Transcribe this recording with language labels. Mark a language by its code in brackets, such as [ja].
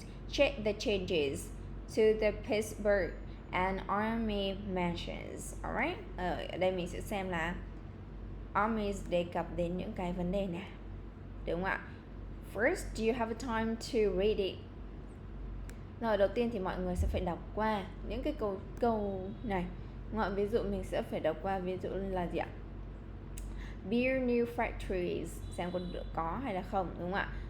[en] Check the changes to the Pittsburgh and Army mentions. [vi] Alright, ở đây mình sẽ xem là Army đề cập đến những cái vấn đề nào, đúng không ạ? [en] First, do you have time to read it? [vi] Rồi đầu tiên thì mọi người sẽ phải đọc qua những cái câu này. Ví dụ mình sẽ phải đọc qua, ví dụ là gì ạ? [en] Build new factories, [vi] xem có hay là không, đúng không ạ?